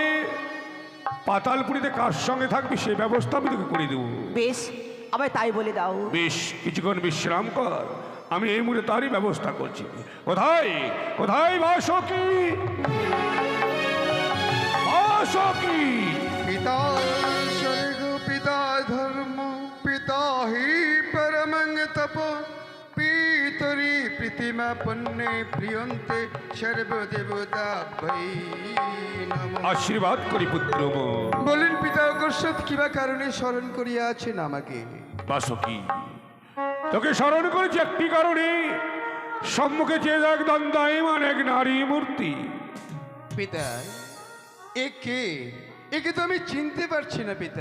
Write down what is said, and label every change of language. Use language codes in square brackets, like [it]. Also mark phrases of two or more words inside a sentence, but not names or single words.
[bn] পাতালপুরীতে কার সঙ্গে থাকবি সে ব্যবস্থা আমি তোকে করে দেবো। বেশ, আমায় তাই বলে দাও। বেশ, কিছুক্ষণ বিশ্রাম কর, আমি এই মুহূর্তে তারই ব্যবস্থা করছি। কোথায় কোথায় বাসকি, বাসকি? [sa] पिता स्वर्ग पिता धर्म पिता ही परमं तप पितरी प्रतिमा पन्ने प्रियन्ते सर्वदेवता भै नमः। [bn] আশীর্বাদ করি পুত্র। বলেন পিতা অকস্মাৎ কিবা কারণে স্মরণ করিয়া আছেন আমাকে? বাসকি, তোকে স্মরণ করেছি একটি কারণে, সম্মুখে চেয়ে দেখ দন্দায়মান এক নারী মূর্তি। পিতা একে একে তো আমি চিনতে পারছি না পিতা।